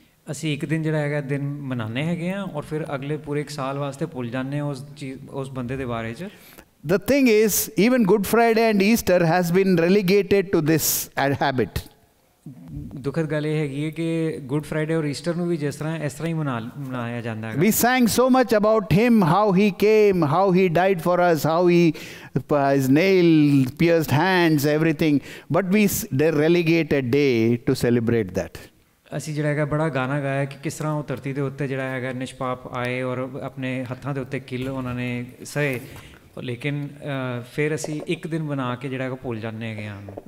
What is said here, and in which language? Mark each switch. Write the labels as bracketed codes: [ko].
[pa] ਅਸੀਂ ਇੱਕ ਦਿਨ ਜਿਹੜਾ ਹੈਗਾ ਦਿਨ ਮਨਾਉਂਦੇ ਹੈਗੇ ਆ ਔਰ ਫਿਰ ਅਗਲੇ ਪੂਰੇ ਇੱਕ ਸਾਲ ਵਾਸਤੇ ਭੁੱਲ ਜਾਂਦੇ ਹਾਂ ਉਸ ਬੰਦੇ ਦੇ ਬਾਰੇ 'ਚ. [en] The thing is, even Good Friday and Easter has been relegated to this habit. [pa] ਦੁਖਦ ਗੱਲ ਇਹ ਹੈਗੀ ਹੈ ਕਿ ਗੁੱਡ ਫਰਾਈਡੇ ਔਰ ਈਸਟਰ ਨੂੰ ਵੀ ਇਸ ਤਰ੍ਹਾਂ ਹੀ ਮਨਾਇਆ ਜਾਂਦਾ ਹੈ. [en] We sang so much about him, how he came, how he died for us, how his nail pierced hands, everything. But they relegate a day to celebrate that. [pa] ਅਸੀਂ ਜਿਹੜਾ ਹੈਗਾ ਬੜਾ ਗਾਣਾ ਗਾਇਆ ਕਿ ਕਿਸ ਤਰ੍ਹਾਂ ਉਹ ਧਰਤੀ ਦੇ ਉੱਤੇ ਜਿਹੜਾ ਹੈਗਾ ਨਿਸ਼ਪਾਪ ਆਏ ਔਰ ਆਪਣੇ ਹੱਥਾਂ ਦੇ ਉੱਤੇ ਕਿੱਲ ਉਹਨਾਂ ਨੇ ਸਹੇ. ਲੇਕਿਨ ਫਿਰ ਅਸੀਂ ਇੱਕ ਦਿਨ ਬਣਾ ਕੇ ਜਿਹੜਾ ਹੈਗਾ ਭੁੱਲ ਜਾਂਦੇ ਹੈਗੇ ਹਾਂ.